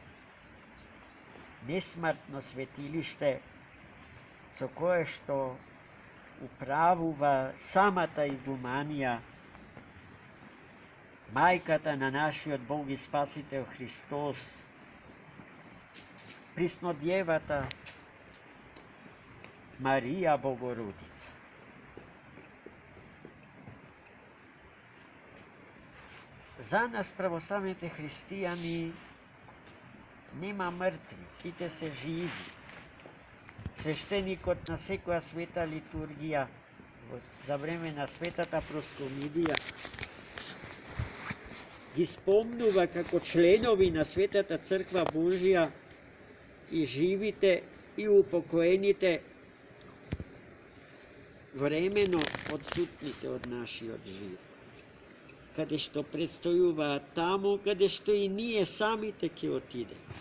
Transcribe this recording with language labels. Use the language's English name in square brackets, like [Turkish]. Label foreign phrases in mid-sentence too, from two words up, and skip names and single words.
[Macedonian] несмртно светилиште со кое што управува сама таа игуманија, мајката на нашиот Бог и Спасител Христос, приснодевата Марија Богородица. За нас православните христијани нема мртви, сите се живи. свещеникот на секоја света литургија за време на светата проскомидија ги спомнува како членови на Светата Црква Божија и живите и упокоените времено одсутните од нашиот живот, каде што предстојуваат таму, каде што и ние самите ќе отидеме.